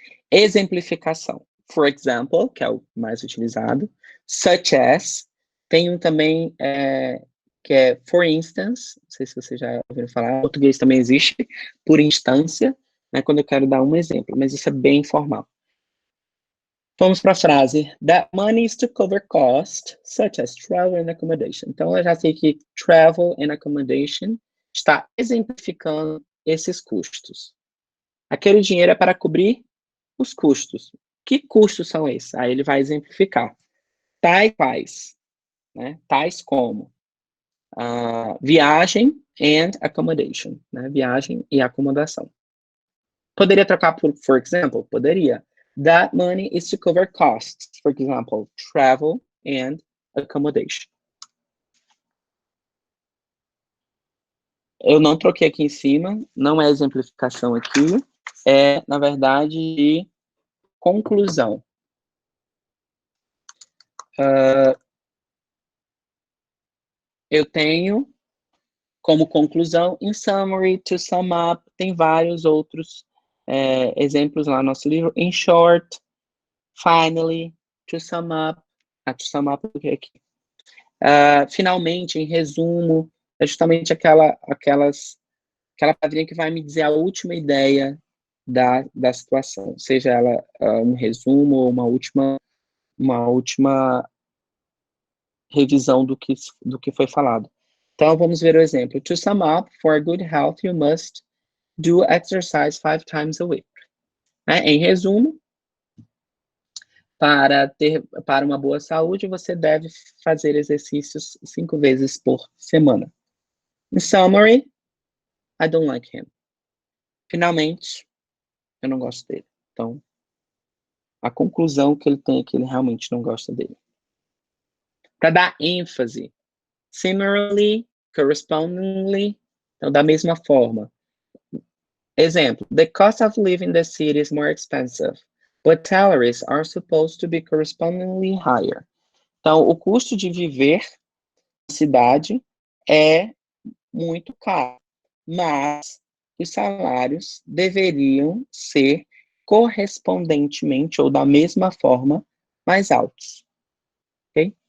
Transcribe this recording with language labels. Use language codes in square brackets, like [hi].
[pt] Exemplificação. [en] For example, [pt] que é o mais utilizado. [en] Such as. [pt] Tem um também que é [en] for instance. [pt] Não sei se você já ouviu falar. Em português também existe. Por instância. Né, quando eu quero dar um exemplo. Mas isso é bem informal. Vamos para a frase. [en] That money is to cover costs, such as travel and accommodation. [pt] Então, eu já sei que [en] travel and accommodation [pt] está exemplificando esses custos. Aquele dinheiro é para cobrir os custos. Que custos são esses? Aí ele vai exemplificar. Tais quais, né? Tais como viagem [en] and accommodation, [pt] né? Viagem e acomodação. Poderia trocar por [en] for example? [pt] Poderia. [en] That money is to cover costs, for example, travel and accommodation. [pt] Eu não troquei aqui em cima, não é exemplificação aqui, é, na verdade, de conclusão. Eu tenho como conclusão, [en] in summary, to sum up, [pt] tem vários outros exemplos lá no nosso livro. [en] In short, finally, to sum up. To sum up [pt] o que é aqui? Finalmente, em resumo, é justamente aquela palavrinha que vai me dizer a última ideia da situação, seja ela um resumo ou uma última revisão do que foi falado. Então, vamos ver o exemplo. [en] To sum up, for good health, you must do exercise 5 times a week. [pt] Em resumo, para uma boa saúde, você deve fazer exercícios 5 vezes por semana. [en] In summary, I don't like him. [pt] Finalmente, eu não gosto dele. Então, a conclusão que ele tem é que ele realmente não gosta dele. Para dar ênfase, similarly, correspondingly, então, da mesma forma. [en] Exemplo, the cost of living in the city is more expensive, but salaries are supposed to be correspondingly higher. [pt] Então, o custo de viver na cidade é muito caro, mas os salários deveriam ser correspondentemente ou da mesma forma mais altos. Ok?